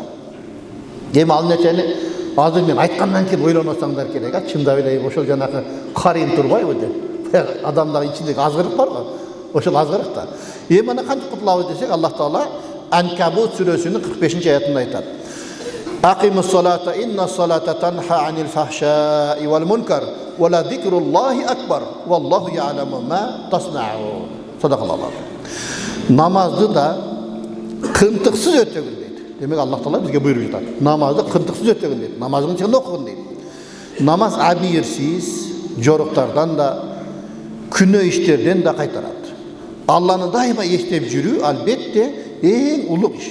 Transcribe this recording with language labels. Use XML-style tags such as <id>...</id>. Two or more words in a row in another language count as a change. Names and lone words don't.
<ky>Эми ал нерсени азыр мен айткандан кийин ойлоносоңдар керек, чындап эле ошол жанагы карин турбайбы деп. Адамдагы ичиндеги азгырык бар го, ошол азгырык да. Эми аны кантип кутулабыз десек, Аллах Таала Анкабут сүрөсүнүн 45-аятында айтат.</ky> <ar>أقم الصلاة إن الصلاة تنهى عن الفحشاء والمنكر ولذكر الله أكبر والله يعلم ما تصنعون. صدق الله.</ar> <ky>Namazды да кынтыксыз өтөгүн дейт. Демек Аллах Таала бизге буйрук жатат. Намазды кынтыксыз өтөгүн дейт. Намазын чын окугун дейт. Намаз абийирсиз, жоруктардан да, күнөө иштерден да кайтарат. Алланы дайыма эстеп жүрүү албетте эң улук иш.</ky>